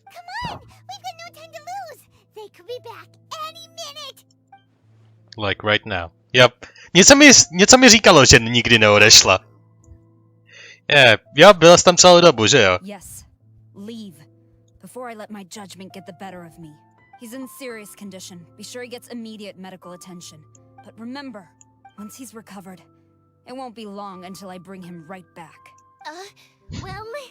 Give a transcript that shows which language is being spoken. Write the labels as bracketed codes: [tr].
[en] Come on, we've got no time to lose. They could be back any minute. Like right now. Yep. [cs] Něco mi říkalo, že nikdy neodešla. Jo, byla jsi tam celou dobu, že jo? [en] Yes. Leave. Before I let my judgment get the better of me. He's in serious condition. Be sure he gets immediate medical attention. But remember, once he's recovered, it won't be long until I bring him right back. Well...